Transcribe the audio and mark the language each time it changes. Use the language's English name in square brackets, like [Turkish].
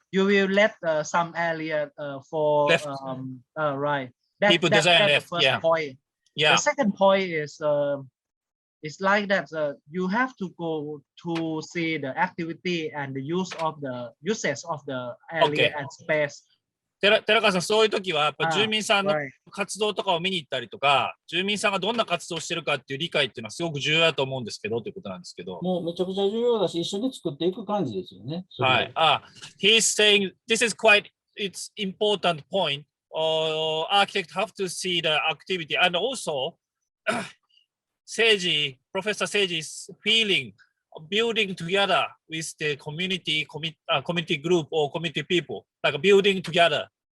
[English] You will let some area for left. Right. People design that's left. the first point. Yeah. The second point is it's like that you have to go to see the activity and the usage of the area and space. [Japanese] 寺川さん、そういう時はやっぱ住民さんの活動とかを見に行ったりとか、住民さんがどんな活動をしてるかっていう理解っていうのはすごく重要だと思うんですけどということなんですけど。もうめちゃくちゃ重要だし、一緒に作っていく感じですよね。はい。 [English] He's saying this is quite it's important point. Architects have to see the activity and also Seiji, Professor Seiji is feeling building together with the community group or community people, like building together.